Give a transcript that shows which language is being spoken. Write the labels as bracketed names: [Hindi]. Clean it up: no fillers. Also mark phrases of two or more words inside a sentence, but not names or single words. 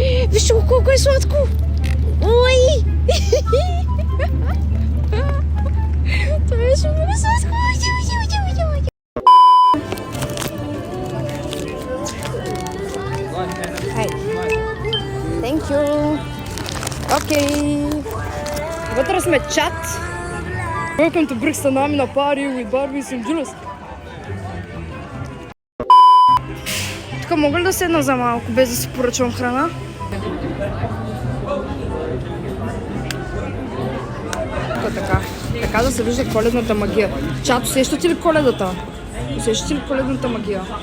[Bulgarian] Вижте го колко е сладко! Ой! Това беше много сладко! [English] Hi. Thank you. [Bulgarian] Окей. Вътре сме чат. [English] Welcome to Brixton, I'm in a party with Barbies and Julius. [Bulgarian] Тук мога ли да седна за малко, без да си поръчвам храна? Така да се вижда коледната магия. Чат, усещате ли коледата? Усещате ли коледната магия?